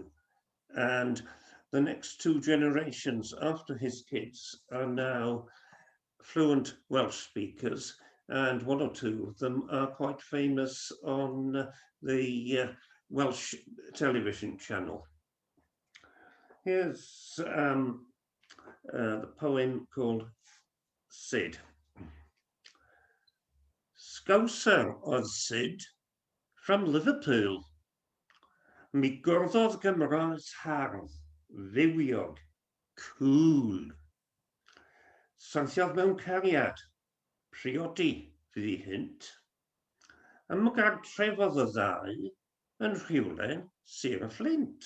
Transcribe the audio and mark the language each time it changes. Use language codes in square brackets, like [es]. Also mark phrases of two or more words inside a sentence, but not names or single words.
[en] And the next two generations after his kids are now fluent Welsh speakers, and one or two of them are quite famous on the Welsh television channel. Here's the poem called Sid. [cy] Scouser oedd Sid from Liverpool. Mi gwrddodd Gymraes hardd, dduwiog, cool. Saithiodd mewn cariad, priodi, fydd ei hynt. Am y gartref oedd y ddau yn rhywle Sir y Fflint.